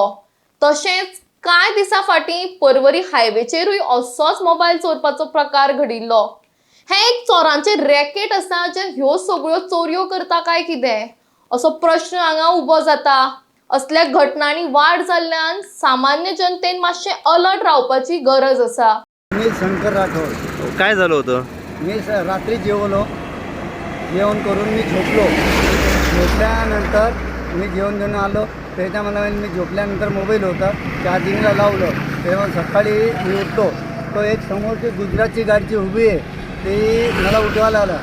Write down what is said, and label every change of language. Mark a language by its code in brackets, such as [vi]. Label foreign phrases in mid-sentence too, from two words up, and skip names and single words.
[kok] तशेंच कांय दिसा फाटीं पर्वरी हायवेचेरूय असोच मोबायल चोरपाचो प्रकार घडिल्लो। हे एक चोरांचे रॅकेट आसा जे ह्यो सगळ्यो चोरयो करता काय कितें असो प्रश्न हांगा उबो जाता। असल्या घटनांनी वाड जाल्ल्यान सामान्य जनतेन मातशें अलर्ट रावपाची गरज आसा। [mr] मी शंकर राठोड। काय झालं होतं? मी रात्री जेवलो, जेवण करून मी झोपलो। झोपल्यानंतर मी जेवण घेऊन आलो, त्याच्यामध्ये मी झोपल्यानंतर मोबाईल होता चार्जिंगला लावलं। तेव्हा सकाळी मी उठतो तो एक समोरची गुजरातची गाडीची उभी आहे, ती मला उठवायला आला।